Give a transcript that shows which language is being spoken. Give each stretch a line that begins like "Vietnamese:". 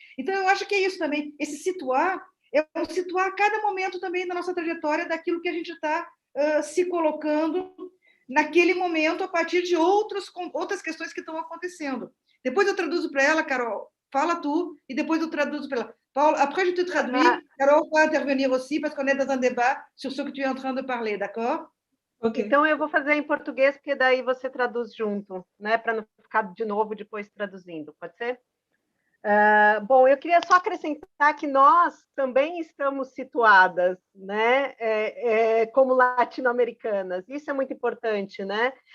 Portuguese: Então, eu acho que é isso também, esse situar, situar a cada momento também da nossa trajetória daquilo que a gente está se colocando naquele momento a partir de outras questões que estão acontecendo. Depois eu traduzo para ela, Carol, fala tu, e depois eu traduzo para ela.
French: Paul, après je te traduis, Carol
Portuguese: vai intervenir
French: aussi, parce qu'on est dans un débat sur ce que tu es en train de parler, d'accord?
English: Okay.
Portuguese: Então, eu vou fazer em português, porque daí você traduz junto, né? Para não ficar de novo depois traduzindo, pode ser? Bom, eu queria só acrescentar que nós também estamos situadas, né? Como latino-americanas. Isso é muito importante, né?